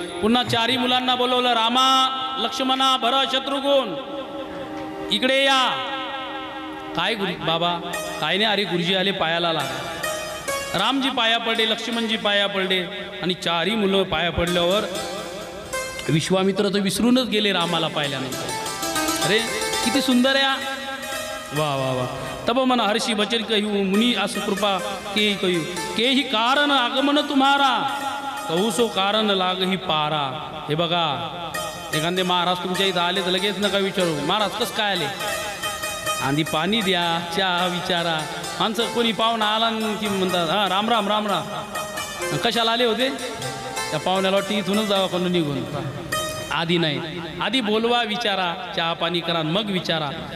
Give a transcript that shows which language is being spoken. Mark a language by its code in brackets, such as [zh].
[mr] पुन्हा 4 मुलांना बोलवलं. रामा, लक्ष्मणा, भरत, शत्रुघ्न इकडे या. काय गुरु बाबा? काय नाही. अरे गुरुजी आले, पायाला लागा. रामजी पाया पडले, लक्ष्मणजी पाया पडले. आणि 4 मुलं पाया पडल्यावर विश्वामित्र तर विसरूनच गेले रामाला पाहिल्यानंतर. अरे किती सुंदर आहे. वा वा वा. [hi] तब मन हर्षी बचन कहू, मुनी अस कृपा के कहू, के ही कारण आगमन तुम्हारा, कहू सो कारण लाग ही पारा. [mr] हे बघा, एखादे महाराज तुमच्या इथं आले तर लगेच नका विचारू महाराज कसं काय आले. आधी पाणी द्या, चहा विचारा. माणसं कोणी पाहुणा आला की म्हणतात हां राम राम राम राम. कशाला आले होते? त्या पाहुण्याला वाटतं इथूनच जावा कोण निघून. आधी नाही, आधी बोलवा, विचारा, चहा पाणी करा, मग विचारा.